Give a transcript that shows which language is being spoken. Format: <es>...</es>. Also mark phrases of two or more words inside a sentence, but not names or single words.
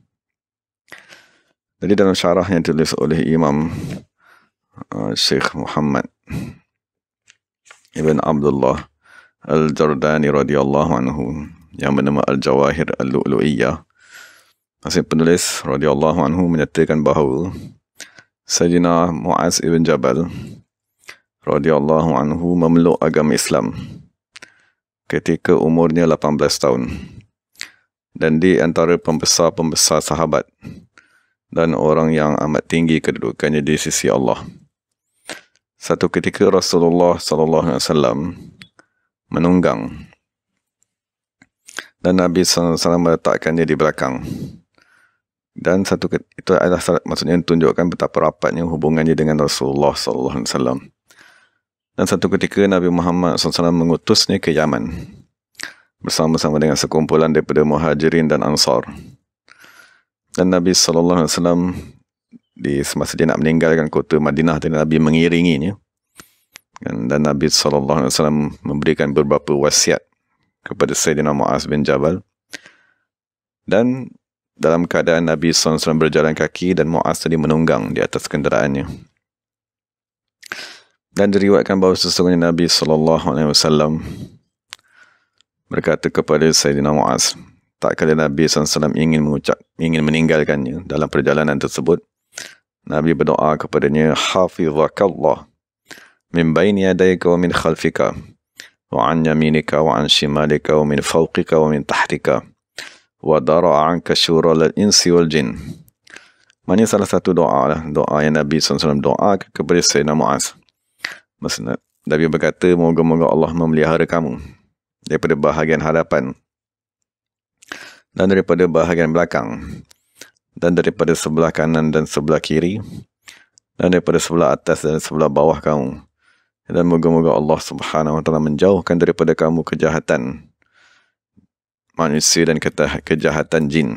<ms>Jadi dalam syarah yang ditulis oleh Imam Syekh Muhammad ibn Abdullah Al-Jardani</ms> <ar>رضي الله عنه</ar> <ms>yang bernama Al-Jawahir Al-Lu'lu'iyah, masih penulis</ms> <ar>رضي الله عنه</ar> <ms>menyatakan bahawa Sayyidina Mu'az ibn Jabal</ms> <ar>رضي الله عنه</ar> <ms>memeluk agama Islam ketika umurnya 18 tahun dan di antara pembesar-pembesar sahabat dan orang yang amat tinggi kedudukannya di sisi Allah. Satu ketika Rasulullah</ms> <ar>صلى الله عليه وسلم</ar> <ms>menunggang dan Nabi</ms> <ar>صلى الله عليه وسلم</ar> <ms>meletakkannya di belakang. Dan itu adalah maksudnya tunjukkan betapa rapatnya hubungannya dengan Rasulullah SAW. Dan satu ketika Nabi Muhammad SAW mengutusnya ke Yaman bersama-sama dengan sekumpulan daripada Muhajirin dan Ansar. Dan Nabi SAW di semasa dia nak meninggalkan kota Madinah, Nabi mengiringinya. Dan Nabi SAW memberikan beberapa wasiat kepada Sayyidina Mu'az bin Jabal. Dan dalam keadaan Nabi SAW berjalan kaki dan Mu'az tadi menunggang di atas kenderaannya. Dan diriwayatkan bahawa sesungguhnya Nabi SAW berkata kepada Sayyidina Mu'az, tak kala Nabi SAW ingin meninggalkannya dalam perjalanan tersebut, Nabi berdoa kepadanya,</ms> <ar>حفظك الله من بين يديك ومن خلفك وعن يمينك وعن شمالك ومن فوقك ومن تحتك ودرأ عنك شر الإنس والجن.</ar> <ms>Maksudnya salah satu doa yang Nabi SAW doa kepada Sayyidina Mu'az. Maksudnya Nabi berkata, moga-moga Allah memelihara kamu daripada bahagian hadapan dan daripada bahagian belakang dan daripada sebelah kanan dan sebelah kiri dan daripada sebelah atas dan sebelah bawah kamu, dan moga-moga Allah</ms> <ar>سبحانه وتعالى</ar> <ms>menjauhkan daripada kamu kejahatan manusia dan kejahatan jin.</ms>